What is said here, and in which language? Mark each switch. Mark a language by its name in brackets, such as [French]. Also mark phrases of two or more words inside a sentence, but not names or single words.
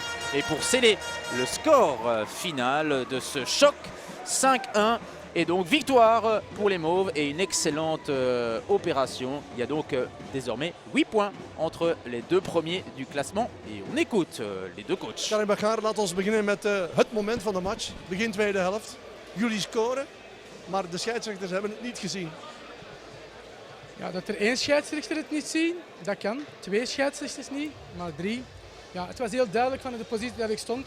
[French] Et pour sceller le score final de ce choc, 5-1. Et donc victoire pour les Mauves et une excellente opération. Il y a donc désormais 8 points entre les deux premiers du classement. Et on écoute les deux coachs. Karim Bakar, [Dutch] laten we beginnen met het moment van de match. Begin tweede helft. Jullie scoren, maar de scheidsrechters hebben het niet gezien. Ja, dat er één scheidsrechter het niet ziet, dat kan. 2 scheidsrechters niet, maar 3. Ja, het was heel duidelijk van de positie dat ik stond.